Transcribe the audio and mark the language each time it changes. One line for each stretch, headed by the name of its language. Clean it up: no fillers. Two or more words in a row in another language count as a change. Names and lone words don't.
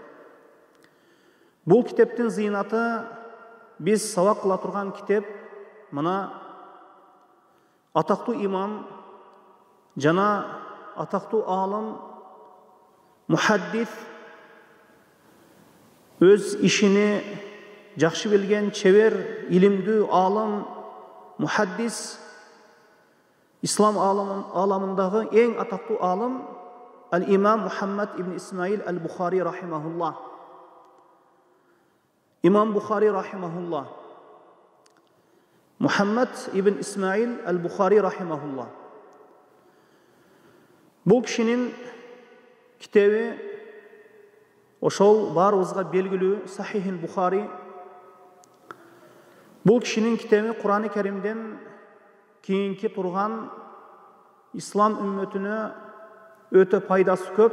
Kyrgyz: Бул китептин зыйнаты биз сабак кыла турган китеп мына атактуу имам жана атактуу аалым, мухаддис, өз ишини жакшы билген, чебер, илимдүү аалым, мухаддис, ислам аламындагы эң атактуу аалым ал-имам Мухаммад ибн Исмаил ал-Бухари рахимахуллах. Имам Бухари рахимахуллах. Мухаммад ибн Исмаил ал-Бухари рахимахуллах. Бул кишинин китеби ошол баарыбызга белгилүү Сахихил Бухари. Бул кишинин китеби Кур'ан-ы Керимден кийинки турган ислам үммөтүнө өтө пайдасы көп.